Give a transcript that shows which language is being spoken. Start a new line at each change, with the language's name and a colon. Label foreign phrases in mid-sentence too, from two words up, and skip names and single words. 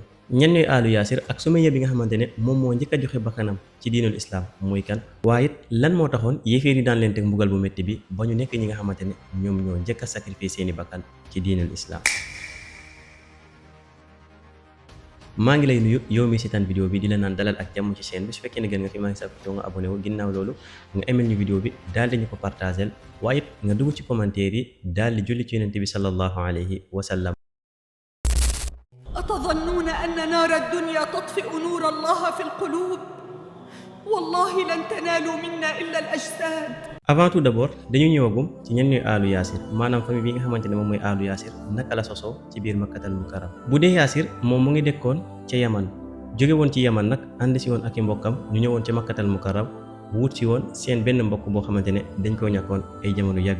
Wolof: ñan ñooy aalu yaasir ak Sumayya bi nga xamante ne moom moo njëkk a joxe bakkanam ci
Arabic: دين الإسلام
Wolof: mooy kan, waaye it lan moo taxoon yéeféer yi daan leen teg mbugal bu métti bi ba ñu nekk ñi nga xamante ne ñoom ñoo njëkk a sacrifier seeni bakkan ci
Arabic: دين الإسلام.
Wolof: maa ngi lay nuyu yow mi seetaan vidéo bi di la naan dalal ak jàmm ci chaîne bi. Su fekkee ne gën nga fi maa ngi sàkku nga abonné wu, ginnaaw loolu nga aimé ñu vidéo bi daal di ñu ko partagel, waaye it nga dugg ci commentaire yi daal di julli ci yonent bi
Arabic: صلى الله عليه وسلم. أتظنون أن نار الدنيا تطفئ نور الله في القلوب؟ والله لن تنالوا منا إلا الأجساد.
French: Avant tout d'abord
Wolof: dañu ñëwagum ci ñan ñooy aalu yaasir, maanaam famille bi nga xamante ne moom mooy aalu yaasir naka la sosoo ci biir
Arabic: مكة المكرمة.
Wolof: bu dee yaasir moom mu ngi dekkoon ca yaman, jóge woon ci yaman nag ànd si woon ak i mbokkam ñu ñëwoon ca
Arabic: مكة المكرمة
Wolof: wut si woon seen benn mbokk boo xamante ne dañ koo ñàkkoon ay jamono yàgg.